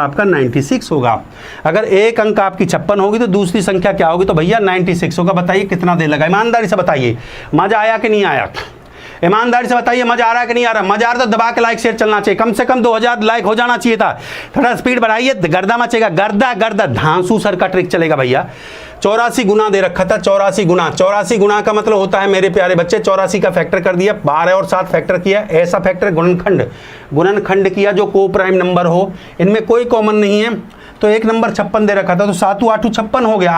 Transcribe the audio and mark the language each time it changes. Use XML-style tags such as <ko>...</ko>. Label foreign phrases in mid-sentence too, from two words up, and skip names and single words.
<hi>आपका 96 होगा। अगर एक अंक आपकी 56 होगी तो दूसरी संख्या क्या होगी? तो भैया 96 होगा। बताइए कितना देर लगा? ईमानदारी से बताइए, मजा आया कि नहीं आया? ईमानदारी से बताइए, मजा आ रहा है कि नहीं आ रहा? मजा आ रहा तो दबा के</hi> <en>like share</en> <hi>चलना चाहिए, कम से कम 2000 लाइक हो जाना चाहिए था। थोड़ा स्पीड बढ़ाइए, गर्दा मचेगा, गर्दा गर्दा। धांसू सर का ट्रिक चलेगा भैया। 84 गुना दे रखा था, 84 गुना। 84 गुना का मतलब होता है मेरे प्यारे बच्चे, 84 का फैक्टर कर दिया, 12 और 7 फैक्टर किया, ऐसा फैक्टर गुणनखंड किया जो को</hi> <en>prime number</en> <hi>हो, इनमें कोई कॉमन नहीं है। तो एक नंबर 56 दे रखा था तो 7 8 56 हो गया।</hi>